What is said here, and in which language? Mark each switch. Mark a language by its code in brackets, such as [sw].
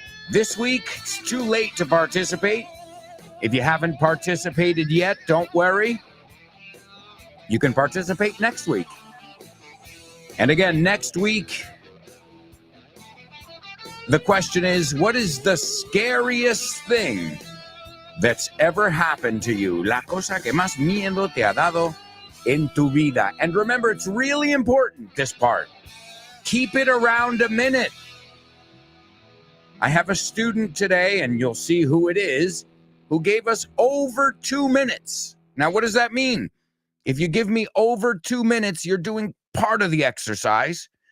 [en] This week, it's too late to participate. If you haven't participated yet, don't worry. You can participate next week. And again, next week, the question is, what is the scariest thing that's ever happened to you? [es] La cosa que más miedo te ha dado en tu vida. [en] And remember, it's really important, this part. Keep it around a minute. I have a student today, and you'll see who it is, who gave us over 2 minutes. Now, what does that mean? If you give me over 2 minutes, you're doing part of the exercise.